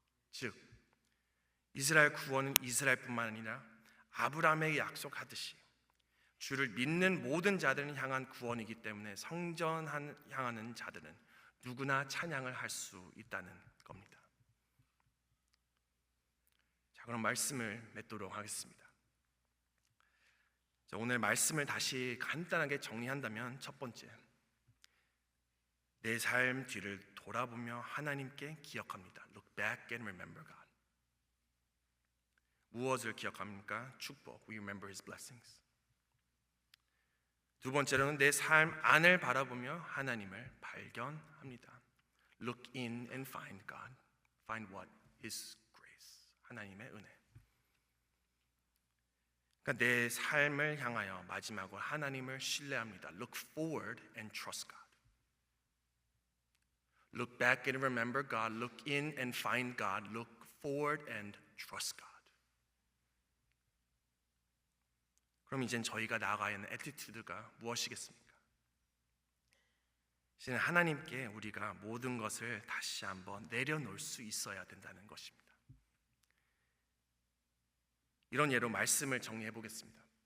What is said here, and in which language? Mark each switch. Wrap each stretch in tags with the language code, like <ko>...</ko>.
<ko>즉 이스라엘 구원은 이스라엘뿐만 아니라 아브라함에게 약속하듯이 주를 믿는 모든 자들을 향한 구원이기 때문에 성전 향하는 자들은 누구나 찬양을 할 수 있다는 겁니다. 자, 그럼 말씀을 맺도록 하겠습니다. 자, 오늘 말씀을 다시 간단하게 정리한다면, 첫 번째, 내 삶 뒤를 돌아보며 하나님께 기억합니다.</ko> <en>Look back and remember God.</en> <ko>무엇을 기억합니까? 축복.</ko> <en>We remember His blessings.</en> <ko>두 번째로는 내 삶 안을 바라보며 하나님을 발견합니다.</ko> <en>Look in and find God. Find what? His grace.</en> <ko>하나님의 은혜. 그러니까 내 삶을 향하여 마지막으로 하나님을 신뢰합니다.</ko> <en>Look forward and trust God. Look back and remember God. Look in and find God. Look forward and trust God.</en> <ko>그럼 이젠 저희가 나아가야 하는 애티튜드가 무엇이겠습니까? 이제는 하나님께 우리가 모든 것을 다시 한번 내려놓을 수 있어야 된다는 것입니다. 이런 예로 말씀을 정리해 보겠습니다.</ko>